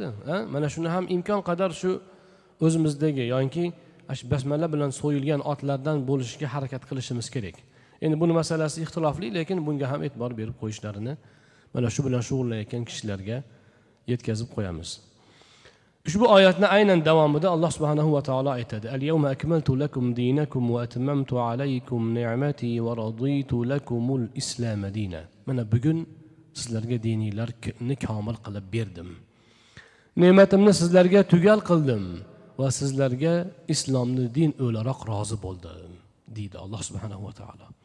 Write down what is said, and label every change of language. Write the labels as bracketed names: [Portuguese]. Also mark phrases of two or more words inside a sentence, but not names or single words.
[Uzbek] Mana shuni ham imkon qadar shu o'zimizdagi yoki basmala bilan so'yilgan otlardan bo'lishga harakat qilishimiz kerak. Endi buni masalasi ixtilofli, lekin bunga ham e'tibor berib qo'yishlarini mana shu bilan shug'ullanayotgan kishilarga yetkazib qo'yamiz. Ushbu oyatni aynan davomida Alloh [Arabic] سبحانه وتعالى [Uzbek] aytadi: [Arabic] "اليوم أكملت لكم دينكم وأتممت عليكم نعمتي ورضيت لكم الإسلام دينا." [Uzbek] Mana bugun sizlarga dininglarni komil qilib berdim. Ne'matimni sizlarga tugal qildim va sizlarga islomni din o'laroq rozi bo'ldim, deydi Alloh [Arabic] سبحانه وتعالى.